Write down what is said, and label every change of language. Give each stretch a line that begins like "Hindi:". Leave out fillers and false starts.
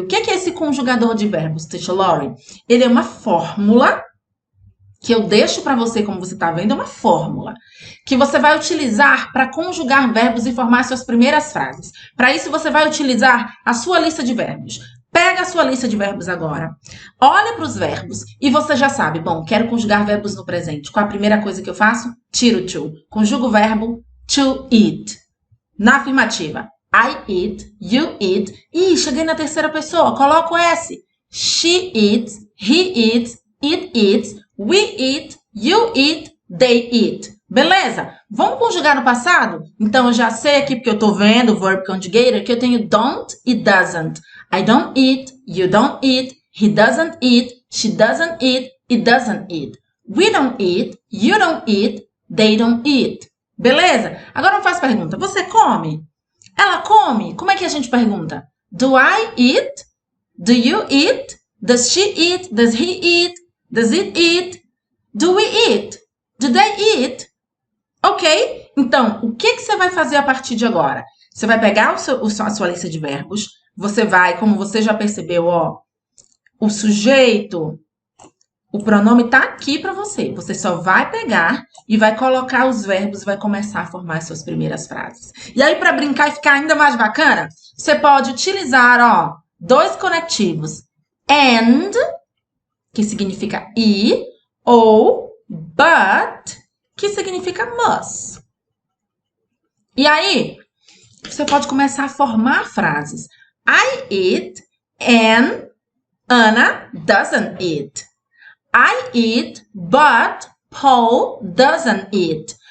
Portuguese: O que é esse conjugador de verbos, Teacher Lauren? Ele é uma fórmula que eu deixo para você, como você está vendo, é uma fórmula que você vai utilizar para conjugar verbos e formar suas primeiras frases. Para isso, você vai utilizar a sua lista de verbos. pega a sua lista de verbos agora, olha para os verbos e você já sabe, bom, quero conjugar verbos no presente. Qual a primeira coisa que eu faço? Tiro o to. Conjugo o verbo to eat. Na afirmativa,
English: I eat, you eat.
Portuguese: Ih, cheguei na terceira pessoa, coloco o S.
English: She eats, he eats, it eats, we eat, you eat, they eat.
Portuguese: Beleza? Vamos conjugar no passado? Então, eu já sei aqui, porque eu tô vendo o verb conjugator, que eu tenho don't e doesn't.
English: I don't eat, you don't eat, he doesn't eat, she doesn't eat, it doesn't eat. We don't eat, you don't eat, they don't eat.
Portuguese: Beleza? Agora eu faço pergunta. Você come? Ela come? Como é que a gente pergunta?
English: Do I eat? Do you eat? Does she eat? Does he eat? Does it eat? Do we eat? Do they eat? Ok?
Portuguese: Então, o que você vai fazer a partir de agora? Você vai pegar a sua lista de verbos, você vai, como você já percebeu, ó, o sujeito, o pronome tá aqui para você. Você só vai pegar e vai colocar os verbos e vai começar a formar as suas primeiras frases. E aí, para brincar e ficar ainda mais bacana, você pode utilizar, ó, dois conectivos. And, que significa e, ou but, que significa must. E aí, você pode começar a formar frases.
English: I eat and Anna doesn't eat. I eat, but Paul doesn't eat.